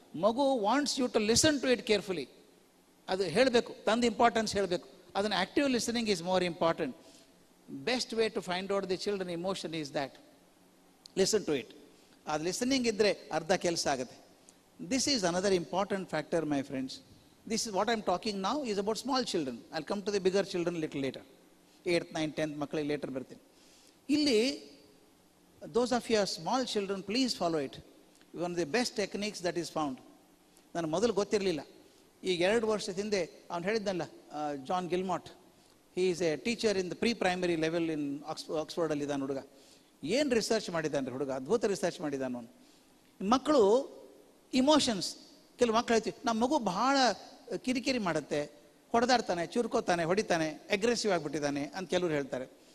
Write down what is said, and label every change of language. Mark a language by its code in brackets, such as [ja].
[en] ಮಗು wants you to listen to it carefully. [kn] ಅದು ಹೇಳಬೇಕು, ತಂದು ಇಂಪಾರ್ಟೆನ್ಸ್ ಹೇಳಬೇಕು. [en] ಅದನ್ನು active listening is more important. Best way to find out the children emotion is that, listen to it. [kn] ಅದು listening ಇದ್ದರೆ ಅರ್ಧ ಕೆಲಸ ಆಗುತ್ತೆ. [en] This is another important factor my friends. This is what I am talking now is about small children. I'll come to the bigger children little later. [kn] 8th, 9th, 10th ಮಕ್ಕಳಿಗೆ litre ಬರ್ತೀನಿ. [en] ಇಲ್ಲಿ those of your small children, please follow it. One of the best techniques that is found. [kn] ನಾನು ಮೊದಲು ಗೊತ್ತಿರಲಿಲ್ಲ. ಈಗ 2 ವರ್ಷದ ಹಿಂದೆ ಅವ್ನು ಹೇಳಿದ್ನಲ್ಲ, [en] John Gilmot, he is a teacher in the pre primary level in ಆಕ್ಸ್ಫರ್ಡಲ್ಲಿ [kn] ಇದ್ದಾನೆ ಹುಡುಗ. ಏನು ರಿಸರ್ಚ್ ಮಾಡಿದ್ದಾನೆ ಹುಡುಗ, ಅದ್ಭುತ ರಿಸರ್ಚ್ ಮಾಡಿದ್ದಾನೆ ಅವನು. ಮಕ್ಕಳು ಇಮೋಷನ್ಸ್, ಕೆಲವು ಮಕ್ಕಳು ಹೇಳ್ತೀವಿ ನಮ್ಮ ಮಗು ಬಹಳ ಕಿರಿಕಿರಿ ಮಾಡುತ್ತೆ, ಹೊಡೆದಾಡ್ತಾನೆ, ಚುರ್ಕೋತಾನೆ, ಹೊಡಿತಾನೆ, ಅಗ್ರೆಸಿವ್ ಆಗಿಬಿಟ್ಟಿದ್ದಾನೆ ಅಂತ ಕೆಲವರು ಹೇಳ್ತಾರೆ.